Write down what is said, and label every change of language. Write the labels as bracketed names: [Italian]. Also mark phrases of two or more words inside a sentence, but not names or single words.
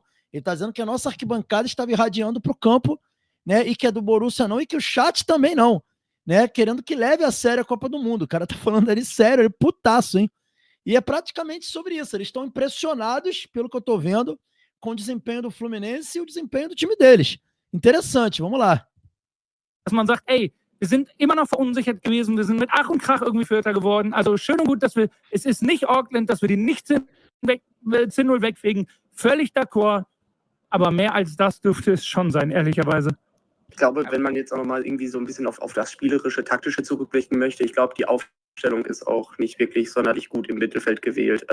[Portuguese] Ele está dizendo que a nossa arquibancada estava irradiando para o campo, né, e que é do Borussia não, e que o chat também não, né, querendo que leve a sério a Copa do Mundo. O cara tá falando ali sério, ele putaço, hein? E é praticamente sobre isso, eles estão impressionados, pelo que eu tô vendo, com o desempenho do Fluminense e o desempenho do time deles. Interessante, vamos lá. [German] Dass man sagt, ey, wir sind immer noch verunsichert gewesen, wir sind mit Ach und Krach irgendwie Vierter geworden, also schön und gut, dass es ist nicht Auckland, dass wir die nicht 10-0 wegfegen, völlig d'accord, aber mehr als das dürfte es schon sein, ehrlicherweise. Ich glaube, wenn man jetzt auch nochmal irgendwie so ein bisschen auf das spielerische, taktische zurückblicken möchte, ich glaube, die Aufstellung ist auch nicht wirklich sonderlich gut im Mittelfeld gewählt.